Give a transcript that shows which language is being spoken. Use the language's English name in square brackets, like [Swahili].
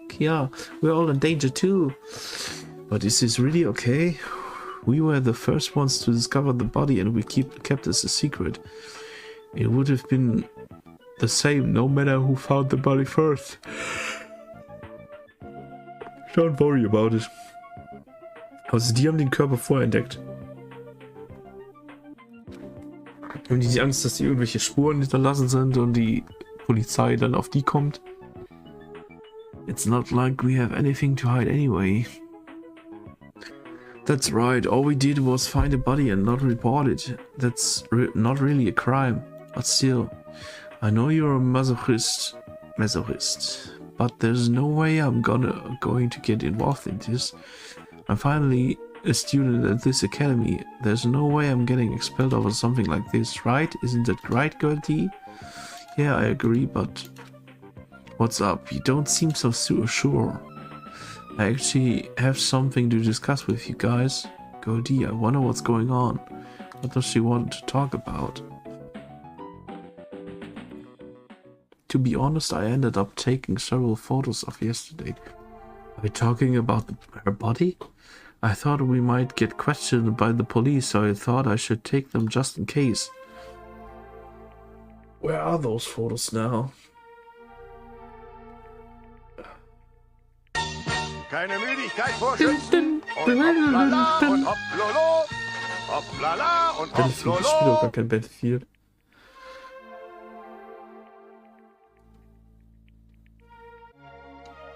[English] Yeah, we're all in danger too. But is this really okay? We were the first ones to discover the body and we kept this a secret. It would have been the same no matter who found the body first. Don't worry about it. [German] Also, die haben den Körper vorher entdeckt. Haben die Angst, dass die irgendwelche Spuren hinterlassen sind und die Polizei dann auf die kommt? [English] It's not like we have anything to hide anyway. That's right, all we did was find a body and not report it. That's not really a crime, but still. I know you're a masochist, but there's no way I'm going to get involved in this. I'm finally a student at this academy. There's no way I'm getting expelled over something like this, right? Isn't that right, Gertie? Yeah, I agree, but what's up? You don't seem so sure. I actually have something to discuss with you guys. Gertie, I wonder what's going on. What does she want to talk about? To be honest, I ended up taking several photos of yesterday. Are we talking about her body? I thought we might get questioned by the police, so I thought I should take them just in case. Where are those photos now? [German] Keine Müdigkeit vorschützen. Und hoppla und hopplolo. Hoppla und Battlefield, ich spiele doch gar kein Battlefield.